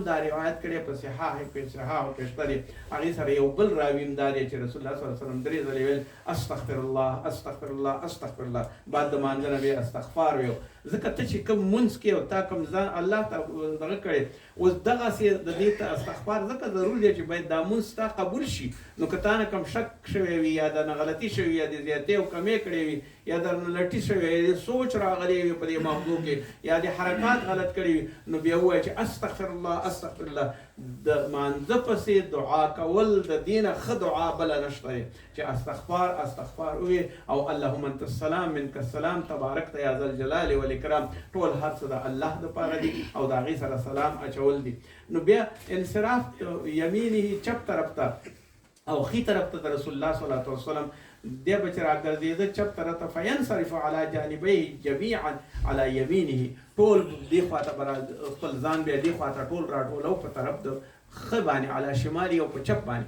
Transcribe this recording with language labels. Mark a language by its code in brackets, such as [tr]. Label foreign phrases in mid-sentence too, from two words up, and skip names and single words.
[ps] دا روایت کړې په صحاحو کې شته دی هغې سره یو بل راوي هم دا دی چې [ar] رسول الله صلی الله علیه وسلم [ps] درې ځلې ویل [ar] استغفر الله استغفر الله استغفر الله [ps] بعد د مانځه نه بیا استغفار ویل ځکه ته چې کوم مونځ کې او تا کوم ځان الله ته دغه کړی اوس دغسې د دې ته استغفار ځکه ضرور دی چې باید دا مونځ ستا قبول شي نو که تا نه کوم شک شوی وي یا درنه غلطي شوې یا د زیاتې او کمې کړې وي یا درنه لټي شوې یا د سوچ راغلی وي په دې موضوع کې یا د حرکات غلط کړي وي نو بیا ووایه چې [ar] استغفر الله استغفر الله [ps] د مانځه پسې دعا کول د دې نه ښه دعا بله نشته دی چې استغفار استغفار ووایې او [ar] اللهم انت السلام منک السلام تبارکت یا ذا الجلال [ps] والاکرام ټول هر څه د الله دپاره دي او د هغې سره سلام اچول دي نو بیا انصراف یمینه چپ طرف ته او خی طرف ته د [ar] رسول الله صلی الله علیه وسلم [ps] دی به چې راګرځېده چپ طرف ته [ar] فینصرف علی جانبیه جمیعا علی یمینه [ps] ټول دې خواته به خپل ځان بیا دې خواته ټول راټولو په طرف د ښه باندې [ar] علی شمالي [ps] او په چپ باندې